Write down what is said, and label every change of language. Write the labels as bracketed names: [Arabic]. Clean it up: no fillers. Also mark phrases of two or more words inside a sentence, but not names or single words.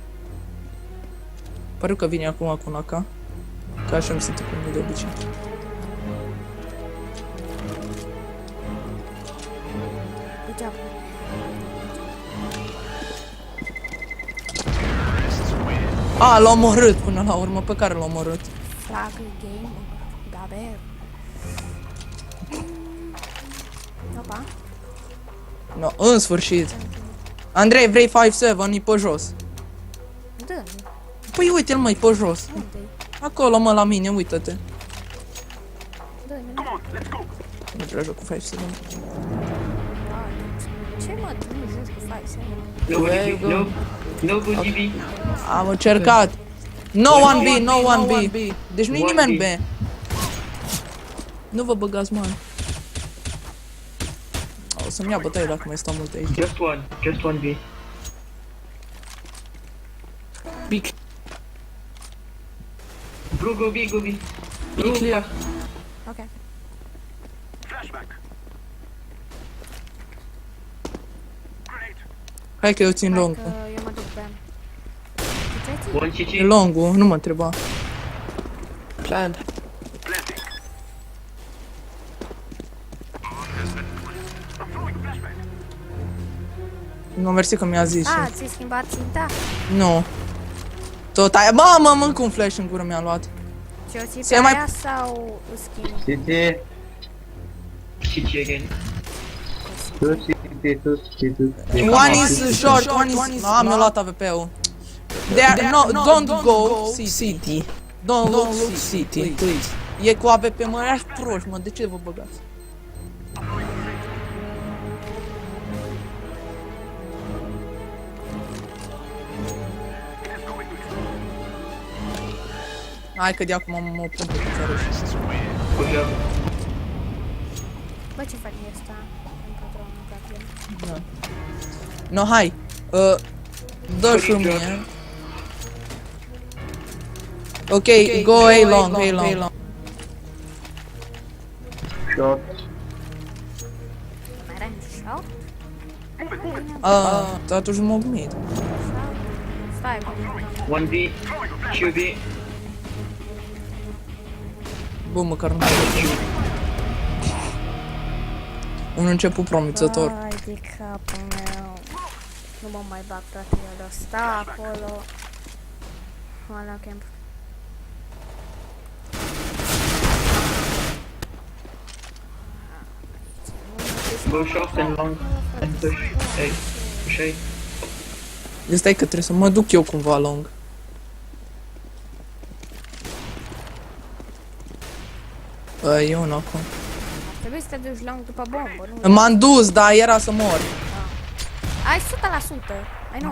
[Romanian] Pare că vine acum cu Naka. Ca așa mi se întâmplă de obicei. [English] Good job. [Romanian] A, l-a omorât până la urmă, pe care l-a omorât. [English] Flag game. Gaber. Opa. No, [Romanian] în sfârșit. Andrei, vrei 5-7? E pe jos. Dă-mi. Păi uite-l, măi, pe jos. Unde-i? Acolo, mă, la mine, uită-te. Dă-mi. Nu vreau joc cu 5-7. Ce mă, tu nu joci cu 5-7? [English] Nobody B. No. Nobody B. [Romanian] Am încercat. [English] No one B, no one B. [Romanian] Deci nu-i [English] One [Romanian] nimeni B. B. Nu vă băgați, mă. O să-mi ia bătaie dacă mai stau mult aici. [English] Just one B. Big. Bro, go B, go B. Be clear. Ok. [Romanian] Hai că eu țin Hai [English] long. [Romanian] că eu mă duc pe... Tu ce-ai [English] One [Romanian] E [English] CT. [Romanian] longul, nu mă întreba. [English] Plan. [Romanian] Nu, mersi că mi-a zis. A, ți-ai schimbat ținta? Nu. Tot aia. Mamă, mânc un flash în gură mi-a luat. Și o ții Se pe mai- aia sau schimb? [English] City, CT again. two city, two city. One is short, one is... [Romanian] Ah, mi-a luat AWP-ul. [English] No, don't go city. Don't look city, please. [Romanian] E cu AWP, mă, ești proști, mă, de ce vă băgați? Hai că de acum mă pun pe picioare. [English] Good job. [Romanian] Bă, ce faci asta? În patronul Gabriel. No, hai. Dă și mie. [English] Ok, go A long, A long. Short. [Romanian] Mai erai în short? Atunci mă gândit. Stai, bă. [English] One B. Two B. [Romanian] Bă, măcar nu. Un început promițător. Ai de capul meu. Nu mă mai bag, frate, eu sta acolo. La camp. [English] Go short and long. And push A. Push A. [Romanian] Deci stai că trebuie să mă duc eu cumva long. E unul acum. Trebuie să te duci lung după bombă, nu? M-am dus, dar era să mor. Ai 100%. Ai 90%.